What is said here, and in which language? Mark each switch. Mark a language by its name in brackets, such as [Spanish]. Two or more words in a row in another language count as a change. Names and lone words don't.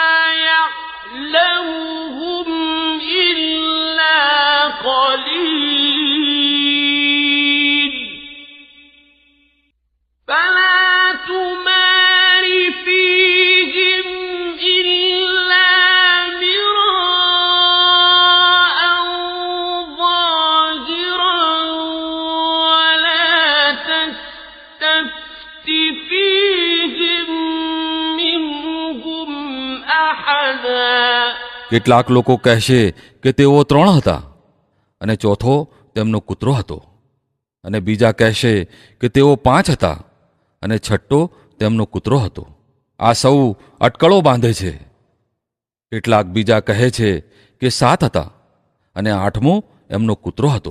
[Arabic] يعلمهم إلا قليل فلا تمار فيهم إلا مراء ظاهرا ولا تستفت فيهم منهم أحدا. [Gujarati] કેટલાક લોકો કહેશે કે તેઓ 3 હતા અને ચોથો તેમનો કૂતરો હતો. અને બીજા કહેશે કે તેઓ 5 હતા અને છઠ્ઠો તેમનો કૂતરો હતો. આ સૌ અટકળો બાંધે છે. કેટલાક બીજા કહે છે કે 7 હતા અને 8મો એમનો કૂતરો હતો.